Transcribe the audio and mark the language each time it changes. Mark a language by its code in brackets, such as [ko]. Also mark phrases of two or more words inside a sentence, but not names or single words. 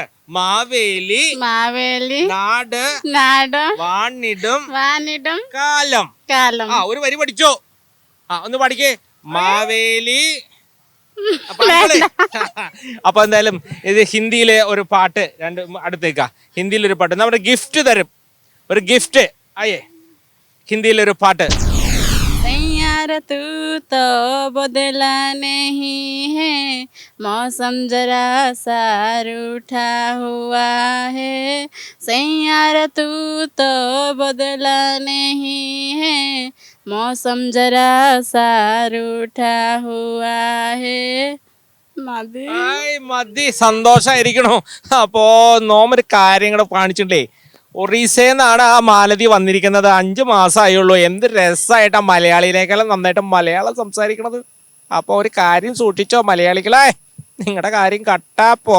[ml] മാവേലി നാട് വാണിടും കാലം. ഒരു വരി പഠിച്ചോ? ഒന്ന് പഠിക്കേ. മാവേലി. അപ്പൊ എന്തായാലും ഇത് ഹിന്ദിയിലെ ഒരു പാട്ട് അടുത്തേക്കാ. ഹിന്ദിയിലൊരു പാട്ട് നമ്മുടെ ഗിഫ്റ്റ് തരും. ഒരു ഗിഫ്റ്റ് ആയേ. ഹിന്ദിയിലൊരു പാട്ട്. [hi] तू तो बदला नहीं है, मौसम जरा सा रूठा हुआ है. सैयारा तू तो बदला नहीं है, मौसम जरा सा रूठा हुआ है. [ml] മതി, സന്തോഷായിരിക്കണോ? അപ്പോ നോമൊരു കാര്യങ്ങൾ കാണിച്ചിട്ടേ, ഒറീസന്നാണ് ആ മാലതി വന്നിരിക്കുന്നത്. 5 മാസമായുള്ളൂ. എന്ത് രസമായിട്ടാ മലയാളിയിലേക്കെല്ലാം നന്നായിട്ട് മലയാളം സംസാരിക്കണത്. അപ്പൊ ഒരു കാര്യം സൂക്ഷിച്ചോ മലയാളികളെ, നിങ്ങളുടെ കാര്യം കട്ടാ പോക.